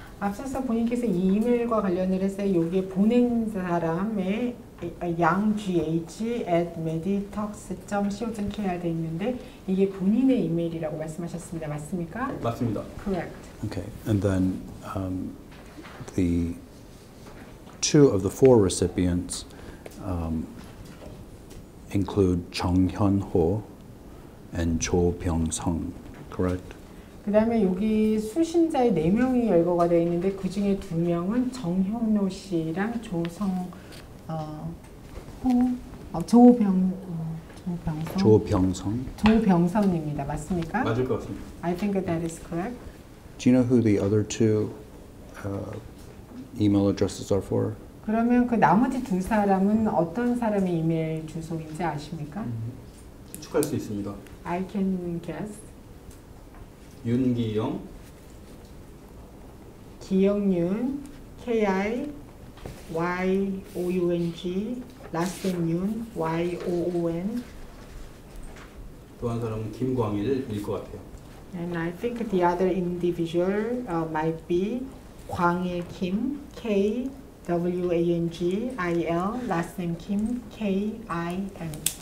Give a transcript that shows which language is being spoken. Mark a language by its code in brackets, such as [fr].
[ko] 앞서서 본인께서 이 이메일과 관련을 해서 여기에 보낸 사람의 yanggh@meditox.co.kr 돼 있는데 이게 본인의 이메일이라고 말씀하셨습니다. 맞습니까? 맞습니다. [en] Correct. Okay, and then the 2 of the 4 recipients include Chung Hyun-ho and Cho Byung-sung, correct? [ko] 그 다음에 여기 수신자의 4명이 열거가 되어 있는데 그 중에 2명은 정현호 씨랑 조병선입니다. 맞습니까? 맞을 것 같습니다. [en] I think that is correct. Do you know who the other 2 email addresses are for? [ko] 그러면 그 나머지 2 사람은 어떤 사람의 이메일 주소인지 아십니까? 추측할 수 있습니다. [en] I can guess. [ko] 윤기영, [en] 기영윤, K-I-Y-O-U-N-G, last name 윤, Y-O-O-N. [ko] 또 한 사람은 김광일일 것 같아요. [en] And I think the other individual might be 광일 Kim, K-W-A-N-G-I-L, last name Kim, K-I-M.